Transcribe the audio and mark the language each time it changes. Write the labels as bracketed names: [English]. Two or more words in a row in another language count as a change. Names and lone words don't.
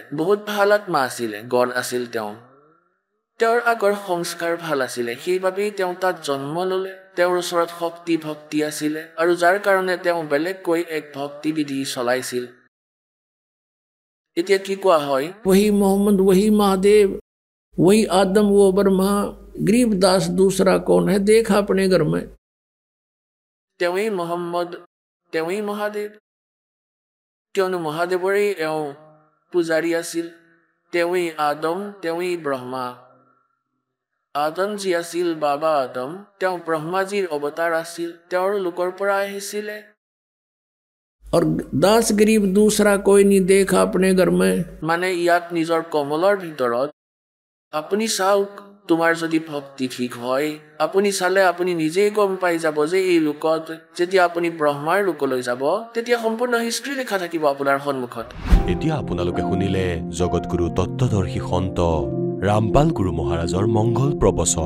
[Assamese] বহুত ভাল আত্মা আছিলে, গড আছিল তেওঁ। তেওঁৰ আগৰ সংস্কাৰ ভাল আছিলে, সেইবাবেই তেওঁ তাত জন্ম ল'লে। তেওঁৰ ওচৰত ভক্তি আছিলে আৰু যাৰ কাৰণে তেওঁ বেলেগকৈ এক ভক্তিবিধি চলাইছিল। এতিয়া কি কোৱা হয়? [Hindi] वही मोहम्मद, वही महादेव, वही आदम, वो ब्रह्मा, गरीबदास दूसरा कौन है, देखा अपने घर में। [Assamese] তেওঁৱেই মহম্মদ, তেওঁৱেই মহাদেৱ, কিয়নো মহাদেৱৰেই এওঁ পূজাৰী আছিল। তেওঁৱেই আদম, তেওঁৱেই ব্ৰহ্মা। আদম যি আছিল বাবা আদম, তেওঁ ব্ৰহ্মাজীৰ অৱতাৰ আছিল, তেওঁৰ লোকৰ পৰা আহিছিলে। [Hindi] और दास गरीब दूसरा कोई नहीं देखा अपने घर में। [Assamese] মানে ইয়াত নিজৰ কমলৰ ভিতৰত আপুনি চাওক, তোমাৰ যদি ভক্তি ঠিক হয়, আপুনি চালে আপুনি নিজেই গম পাই যাব যে এই লোকত যেতিয়া আপুনি ব্ৰহ্মাৰ লোকলৈ যাব, তেতিয়া সম্পূৰ্ণ হিষ্ট্ৰী লিখা থাকিব আপোনাৰ সন্মুখত। এতিয়া আপোনালোকে শুনিলে জগতগুৰু তত্ত্বদৰ্শী সন্ত ৰামপাল গুৰু মহাৰাজৰ মংগল প্ৰবচন।